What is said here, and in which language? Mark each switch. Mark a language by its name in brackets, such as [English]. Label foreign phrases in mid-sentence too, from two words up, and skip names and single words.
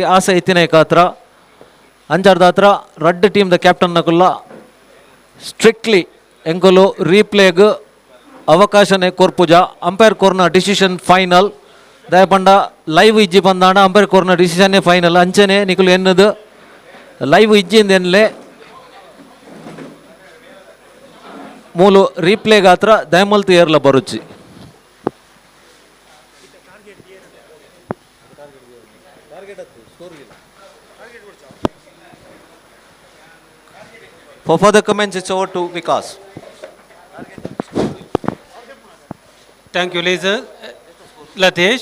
[Tulu] ಆಸೆ ಇತ್ತಿನೇಕಾತ್ರ ಅಂಚಾರ್ದ ಹತ್ರ [English] red team [Tulu] ದ ಕ್ಯಾಪ್ಟನ್ ನಕುಲ್ಲ ಸ್ಟ್ರಿಕ್ಟ್ಲಿ ಎಂಕಲು ರೀಪ್ಲೇಗ್ ಅವಕಾಶನೇ ಕೊರ್ಪುಜ ಅಂಪೈರ್ ಕೋರ್ನ [English] decision final [Tulu] ದಯಪಂಡ ಲೈವ್ ಇಜ್ಜಿ ಬಂದಾಂಡ ಅಂಪೈರ್ ಕೋರ್ನ [English] decision final [Tulu] ಅಂಚನೆ ನಿಕುಲು ಎನ್ನದು ಲೈವ್ ಇಜ್ಜಿಂದ ಎನ್ಲೆ ಮೂಲು ರೀಪ್ಲೇಗಾತ್ರ ದಯಮಲ್ತು ಏರ್ಲ ಬರುಚ್ಚಿ. [English] For further comments, it's over to Vikas. Thank you, Latish.